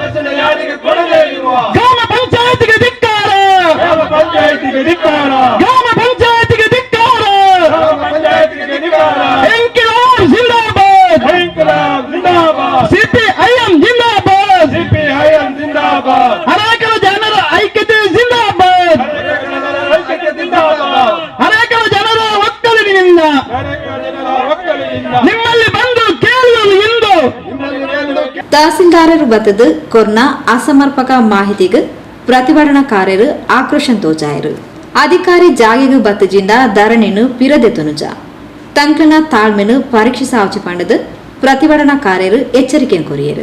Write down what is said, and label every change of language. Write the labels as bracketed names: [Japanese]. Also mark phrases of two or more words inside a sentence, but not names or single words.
[Kannada] ಗ್ರಾಮ ಪಂಚಾಯತಿಗೆ ಧಿಕ್ಕಾರ ಗ್ರಾಮ ಪಂಚಾಯತಿಗೆ ಧಿಕ್ಕಾರ [Hindi] इंक़िलाब ज़िंदाबाद [Kannada] ಸಿಪಿಐಎಂ ಜಿಂದಾಬಾದ್ ಅನೇಕ ಜನರ ಐಕ್ಯತೆ ಜಿಂದಾಬಾದ್ ಅನೇಕ ಜನರ ಒಕ್ಕಲಿನಿಂದ ನಿಮ್ಮಲ್ಲಿ ಬಂದು ಕೇಳುವುದು ಎಂದು [Tulu] ತಹಸೀಲ್ದಾರರು ಬತ್ತದ ಕೊರ್ನ ಅಸಮರ್ಪಕ ಮಾಹಿತಿಗೆ ಪ್ರತಿಭಟನಾಕಾರರು ಆಕ್ರೋಶ ತೋಜಾಯರು. ಅಧಿಕಾರಿ ಜಾಗೆಗೆ ಬತ್ತಜಿಂದ ಧರಣಿನು ಪಿರದೆ ತುನುಜ ತಂಕನ ತಾಳ್ಮೆನು ಪರೀಕ್ಷಿಸಾವಚಿ ಪಂಡದು ಪ್ರತಿಭಟನಾಕಾರರು ಎಚ್ಚರಿಕೆ ಕೊರಿಯರು.